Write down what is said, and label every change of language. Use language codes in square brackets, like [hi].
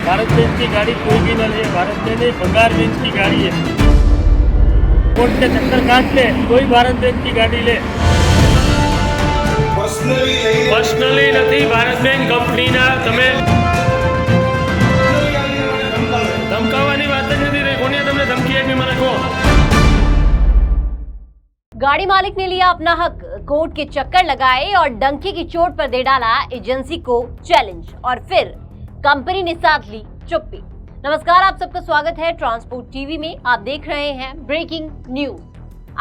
[hi] Bharat Benz की गाड़ी कोई भी न ले, भारत बेंज नहीं बंगार बेंज की गाड़ी है। कोर्ट के चक्कर काट ले, कोई भारत बेंज की गाड़ी ले। [gu] પર્સનલી નથી, ભારત બેંક કંપનીના તમે ધમકાવવાની વાત જ નથી રહી। કોને તમને ધમકી આપી મને કહો। [hi] गाड़ी मालिक ने लिया अपना हक, कोर्ट के चक्कर लगाए और डंके की चोट पर दे डाला एजेंसी को चैलेंज और फिर कंपनी ने साथ ली चुप्पी। नमस्कार, आप सबका स्वागत है ट्रांसपोर्ट टीवी में। आप देख रहे हैं ब्रेकिंग न्यूज।